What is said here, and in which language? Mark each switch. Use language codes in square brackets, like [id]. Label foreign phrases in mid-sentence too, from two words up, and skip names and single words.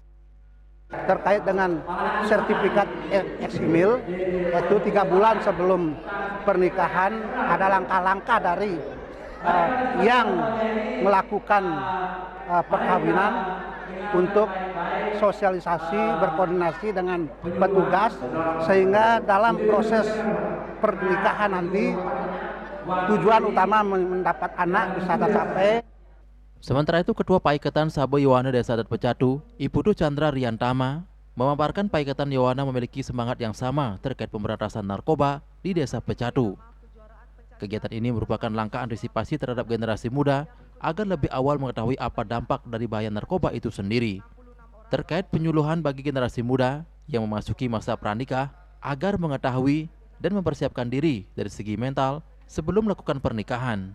[id] Terkait dengan sertifikat eksimil, yaitu 3 bulan sebelum pernikahan ada langkah-langkah dari yang melakukan perkawinan untuk sosialisasi berkoordinasi dengan petugas sehingga dalam proses pernikahan nanti tujuan utama mendapat anak bisa tercapai. Sementara itu, Ketua Paiketan Sabeyoane Desa Adat Pecatu, Iputu Chandra Riantama, memaparkan Paiketan Yowana memiliki semangat yang sama terkait pemberantasan narkoba di Desa Pecatu. Kegiatan ini merupakan langkah antisipasi terhadap generasi muda agar lebih awal mengetahui apa dampak dari bahaya narkoba itu sendiri. Terkait penyuluhan bagi generasi muda yang memasuki masa pranikah agar mengetahui dan mempersiapkan diri dari segi mental sebelum melakukan pernikahan.